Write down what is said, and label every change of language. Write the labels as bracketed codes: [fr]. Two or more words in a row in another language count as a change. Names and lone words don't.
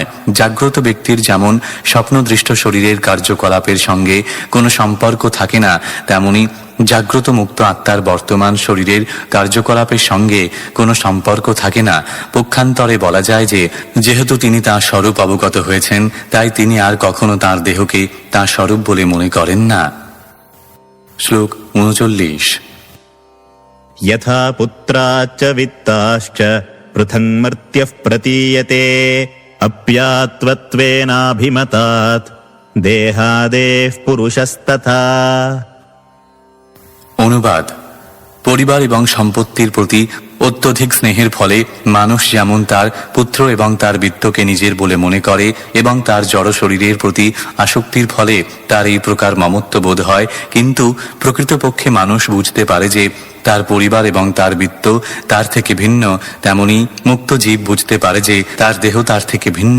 [bn] জাগ্রত ব্যক্তির যেমন স্বপ্নদৃষ্ট শরীরের কার্যকলাপের সঙ্গে কোনো সম্পর্ক থাকে না, তেমনি জাগ্রত মুক্ত আত্মার বর্তমান শরীরের কার্যকলাপের সঙ্গে কোনো সম্পর্ক থাকে না। পক্ষান্তরে বলা যায় যে যেহেতু তিনি তাঁর স্বরূপ অবগত হয়েছেন, তাই তিনি আর কখনো তাঁর দেহকে তাঁর স্বরূপ বলে মনে করেন না। শ্লোক 39। [sa] यथा पुत्राच्च वित्ताश्च पृथङ्मर्त्यः प्रतीयते अप्यात्वत्वेनाभिमतात् देहादेः पुरुषस्तथा। [bn] অনুবাদ: পরিবার এবং সম্পত্তির প্রতি অত্যধিক স্নেহের ফলে মানুষ যেমন তার পুত্র এবং তার বিত্তকে নিজের বলে মনে করে এবং তার জড় শরীরের প্রতি আসক্তির ফলে তার এই প্রকার মমত্ব বোধ হয়, কিন্তু প্রকৃতপক্ষে মানুষ বুঝতে পারে যে তার পরিবার এবং তার বিত্ত তার থেকে ভিন্ন, তেমনি মুক্ত জীব বুঝতে পারে যে তার দেহ তার থেকে ভিন্ন।